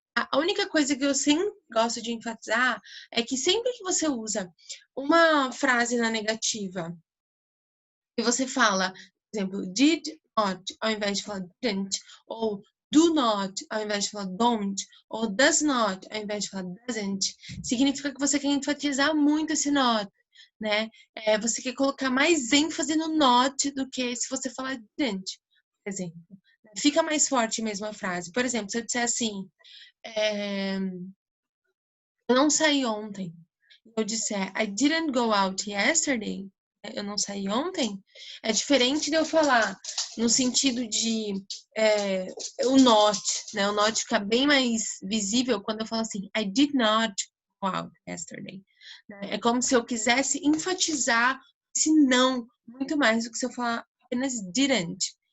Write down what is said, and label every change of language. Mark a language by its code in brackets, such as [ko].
[pt] A única coisa que eu sempre gosto de enfatizar é que sempre que você usa uma frase na negativa e você fala, por exemplo, did not, ao invés de falar didn't, ou do not, ao invés de falar don't, ou does not, ao invés de falar doesn't, significa que você quer enfatizar muito esse not, né? Você quer colocar mais ênfase no not do que se você falar didn't, por exemplo. Fica mais forte mesmo a frase. Por exemplo, se eu disser assim, eu não saí ontem. Eu disser, [en] I didn't go out yesterday. [pt] Eu não saí ontem. É diferente de eu falar no sentido de o not, né? O not fica bem mais visível quando eu falo assim, [en] I did not go out yesterday. [pt] É como se eu quisesse enfatizar esse não muito mais do que se eu falar apenas didn't.